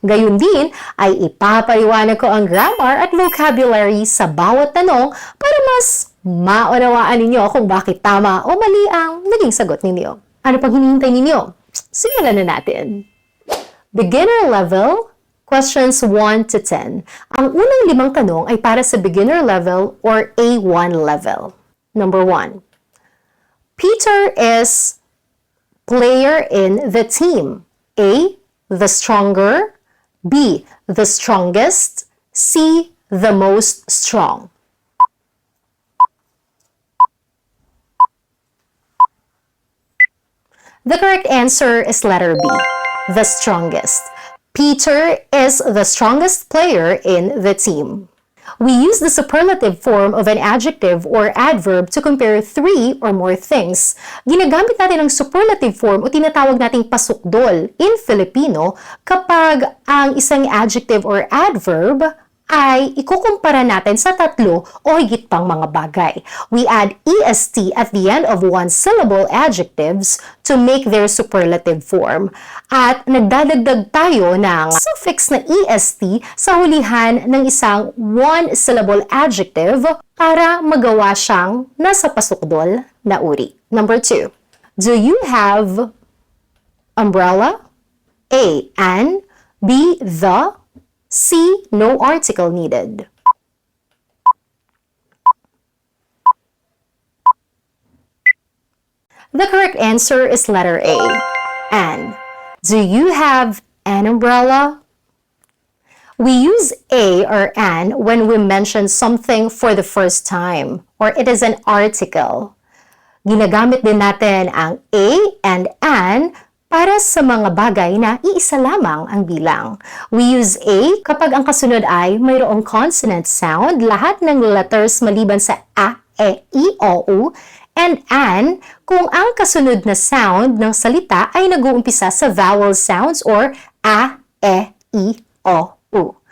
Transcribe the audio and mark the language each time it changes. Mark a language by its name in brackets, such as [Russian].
[Filipino] Gayun din ay ipapaliwanag ko ang grammar at vocabulary sa bawat tanong para mas maunawaan ninyo kung bakit tama o mali ang naging sagot ninyo. Ano pang hinihintay ninyo? Simulan na natin. [English] Beginner level, questions 1 to 10. [Filipino] Ang unang 5 tanong ay para sa [English] beginner level or A1 level. Number 1. Peter is player in the team. A, the stronger. B, the strongest. C, the most strong. The correct answer is letter B, the strongest. Peter is the strongest player in the team. We use the superlative form of an adjective or adverb to compare 3 or more things. [Filipino] Ginagamit natin ang superlative form o tinatawag nating pasukdol in Filipino kapag ang isang adjective or adverb ay ikukumpara natin sa 3 o higit pang mga bagay. [English] We add est at the end of one-syllable adjectives to make their superlative form. [Filipino] At nagdadagdag tayo ng suffix na est sa hulihan ng isang one-syllable adjective para magawa siyang nasa pasukdol na uri. [English] Number 2. Do you have umbrella? A, an. B, the. C, no article needed. The correct answer is letter A, an. Do you have an umbrella? We use a or an when we mention something for the first time, or it is an article. [Filipino] Ginagamit din natin ang a and an para sa mga bagay na iisa lamang ang bilang. [English] We use a [Filipino] kapag ang kasunod ay mayroong consonant sound, lahat ng letters maliban sa a, e, i, o, u, and an kung ang kasunod na sound ng salita ay nag-uumpisa sa vowel sounds or a, e, i, o, u.